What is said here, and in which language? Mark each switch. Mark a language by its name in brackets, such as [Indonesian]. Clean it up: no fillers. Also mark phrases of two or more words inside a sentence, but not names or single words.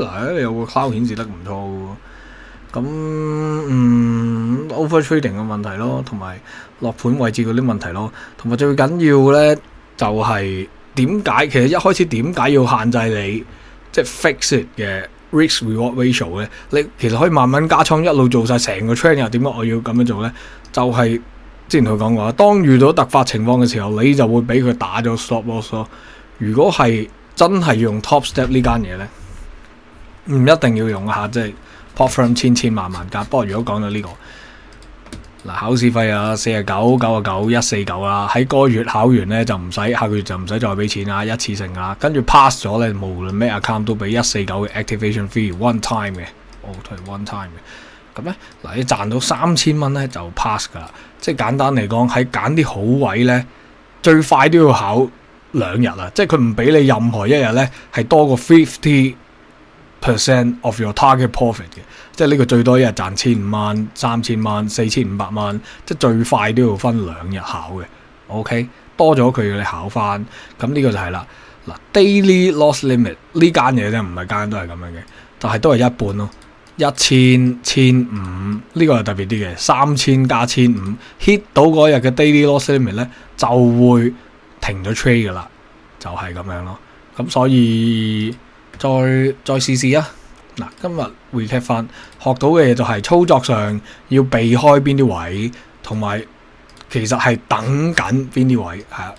[Cantonese] 嗱，你有個 cloud 顯示得唔錯喎。咁 [English] over trading [Cantonese] 嘅問題咯，同埋落盤位置嗰啲問題咯，同埋最緊要咧就係點解其實一開始點解要限制你即係 fixed 嘅 [English] risk reward ratio [Cantonese] 咧？你其實可以慢慢加倉，一路做晒成個 trade， 又點解我要咁樣做咧？就係之前佢講過，當遇到突發情況嘅時候，你就會俾佢打咗 [English] stop loss [Cantonese] 咯。如果係真係要用 [English] top step [Cantonese] 呢間嘢咧，唔一定要用下即係。 [English] Pot firm [Cantonese] 千萬間，不過如果講到呢個嗱，考試費啊49、99、149啦，喺嗰個月考完咧就唔使，下個月就唔使再俾錢啦，一次性啦，跟住 pass 咗咧，無論咩 account 都俾 149嘅 [English] activation fee one time [Cantonese] 嘅， [English] one time [Cantonese] 嘅。咁咧嗱，你賺到3000蚊咧就 pass 噶啦，即係簡單嚟講，喺揀啲好位咧，最快都要考2日啦，即係佢唔俾你任何一日咧係多過 [English] 50% of your target profit [Cantonese] 嘅，即係呢個最多一日賺1500蚊、3000蚊、4500蚊，即係最快都要分2日考嘅。OK， 多咗佢要你考翻，咁呢個就係啦。嗱 ， [English] daily loss limit [Cantonese] 呢間嘢咧唔係間都係咁樣嘅，但係都係一半咯，1000、1500呢個係特別啲嘅，3000加1500 hit 到嗰日嘅 [English] daily loss limit [Cantonese] 咧就會停咗 trade 噶啦，就係咁樣咯。咁所以再試試啊！嗱，今日 recap 翻學到嘅嘢就係操作上要避開邊啲位，同埋其實係等緊邊啲位係啊。